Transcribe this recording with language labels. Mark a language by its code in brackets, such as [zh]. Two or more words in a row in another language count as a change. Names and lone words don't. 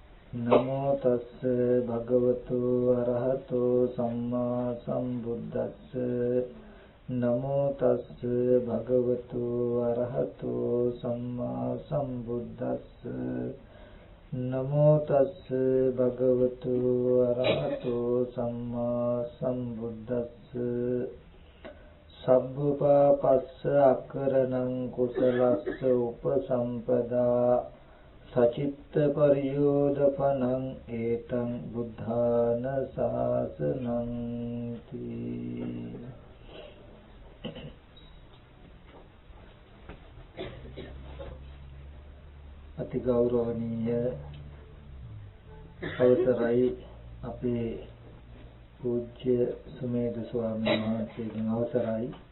[pi] නමෝ තස්ස භගවතු අරහතෝ සම්මා සම්බුද්දස්ස නමෝ තස්ස භගවතු අරහතෝ සම්මා සම්බුද්දස්ස නමෝ තස්ස භගවතු අරහතෝ සම්මා සම්බුද්දස්ස සබ්බපාපස්ස අකරණං කුසලස්ස උපසම්පදා සචිත්ත පරියෝදපනං ඒතං බුද්ධාන ශාසනං තී. [si] අති ගෞරවනීය අවසරයි අපේ පූජ්‍ය සුමේද ස්වාමීන් වහන්සේගෙන් අවසරයි